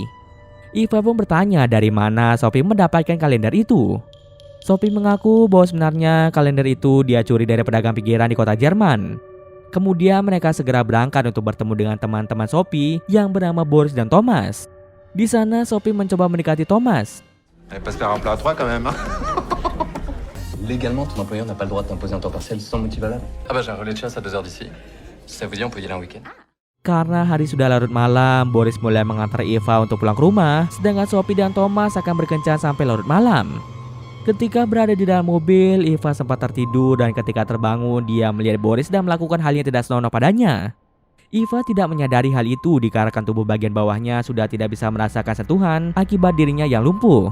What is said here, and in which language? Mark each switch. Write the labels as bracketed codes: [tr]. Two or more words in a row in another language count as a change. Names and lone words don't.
[id] Eva pun bertanya dari mana Sophie mendapatkan kalender itu. Sophie mengaku bahwa sebenarnya kalender itu dia curi dari pedagang pinggiran di kota Jerman. Kemudian mereka segera berangkat untuk bertemu dengan teman-teman Sophie yang bernama Boris dan Thomas. Di sana Sophie mencoba mendekati Thomas. [fr] Pas se faire un plat à trois quand même, hein. Légalement, ton employeur n'a pas le droit de t'imposer un temps partiel sans motif valable. Ah bah j'ai un relais de chasse à 2 heures d'ici. Si ça vous dit, on peut y aller un week-end. [id] Karena hari sudah larut malam, Boris mulai mengantar Eva untuk pulang ke rumah, sedangkan Sophie dan Thomas akan berkencan sampai larut malam. Ketika berada di dalam mobil, Eva sempat tertidur dan ketika terbangun, dia melihat Boris dan melakukan hal yang tidak senonoh padanya. Eva tidak menyadari hal itu dikarenakan tubuh bagian bawahnya sudah tidak bisa merasakan sentuhan akibat dirinya yang lumpuh.